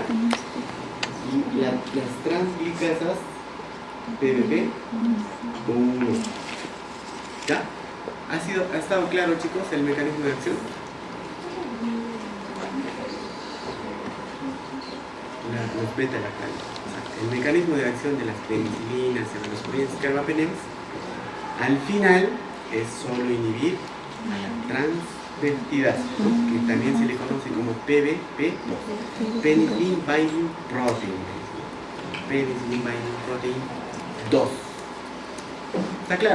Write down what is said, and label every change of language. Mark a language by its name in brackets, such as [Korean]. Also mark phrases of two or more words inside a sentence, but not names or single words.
[Spanish] Y las transglicasas, PBP1, ¿ya? ¿Ha estado claro, chicos, el mecanismo de acción? Los beta-lactámicos. El mecanismo de acción de las penicilinas, cefalosporins, carbapenems, al final es solo inhibir a la transpeptidasa, que también se le conoce como PBP2, [English] Penicillin Binding Protein, Penicillin Binding Protein 2. [Spanish] ¿Está claro?